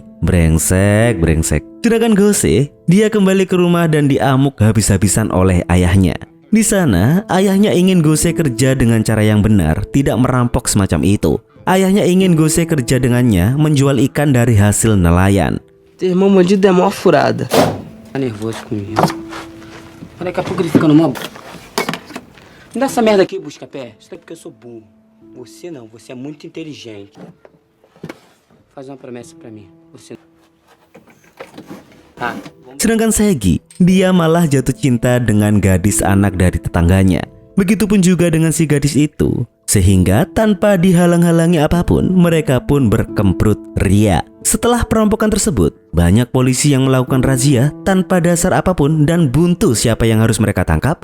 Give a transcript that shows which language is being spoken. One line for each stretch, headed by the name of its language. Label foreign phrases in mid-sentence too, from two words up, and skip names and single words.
Indonesian: Brengsek. Sedangkan Gosse, dia kembali ke rumah dan diamuk habis-habisan oleh ayahnya. Di sana, ayahnya ingin Gosse kerja dengan cara yang benar, tidak merampok semacam itu. Ayahnya ingin Gosse kerja dengannya menjual ikan dari hasil nelayan.
Portuguese: Teu irmão bandido é mó furada. Tá nervoso comigo. Daqui a pouco ele fica numa... Me dá essa merda aqui, busca-pé. Isso é porque eu sou burro. Você não, você é muito inteligente. Faz uma promessa pra mim. Você...
Indonesian: Sedangkan Segi, dia malah jatuh cinta dengan gadis anak dari tetangganya. Begitupun juga dengan si gadis itu. Sehingga tanpa dihalang-halangi apapun, mereka pun berkemprut ria. Setelah perampokan tersebut, banyak polisi yang melakukan razia tanpa dasar apapun dan buntu siapa yang harus mereka tangkap.